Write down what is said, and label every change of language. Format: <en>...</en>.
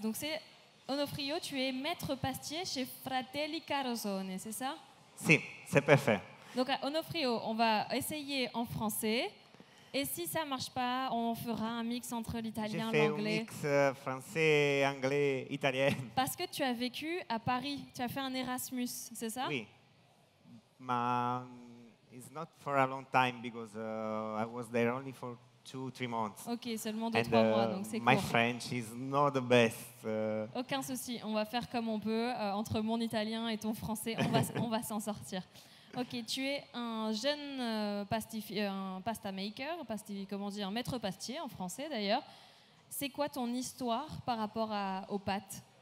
<fr>Donc c'est Onofrio, tu es maître pastier chez Fratelli Carosone, c'est ça? Si, c'est parfait. Donc Onofrio, on va essayer en français. Et si ça ne marche pas, on fera un mix entre l'italien et l'anglais. J'ai fait un mix français, anglais, italien. Parce que tu as vécu à Paris, tu as fait un Erasmus, c'est ça? Oui, mais</fr> <en>it's not for a long time because I was there only for 2-3 months.</en> <fr>Ok, seulement 2-3 mois, donc c'est court.</fr> <en>My French is not the best.</en> <fr>Aucun souci, on va faire comme on peut. Entre mon italien et ton français, on va s'en sortir. Ok, tu es un jeune un pasta maker, un maître pastier en français d'ailleurs. C'est quoi ton histoire par rapport aux pâtes?</fr>